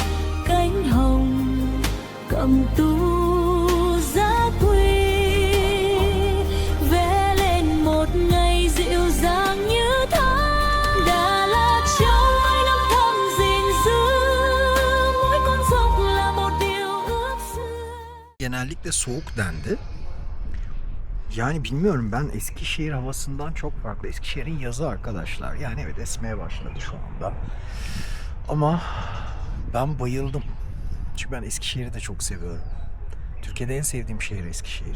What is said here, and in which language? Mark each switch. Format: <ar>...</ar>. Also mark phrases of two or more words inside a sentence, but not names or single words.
<vi>Cánh hồng cầm tu giá quy, vẽ lên một ngày dịu dàng như tháng. Đà Lạt trong mấy năm thầm gìn giữ, mỗi con dốc là một điều ước xưa.</vi> <tr>Genellikle soğuk dendi. Yani bilmiyorum, ben Eskişehir havasından çok farklı. Eskişehir'in yazı arkadaşlar. Yani evet, esmeye başladı şu anda. Ama ben bayıldım. Çünkü ben Eskişehir'i de çok seviyorum. Türkiye'de en sevdiğim şehir Eskişehir.</tr>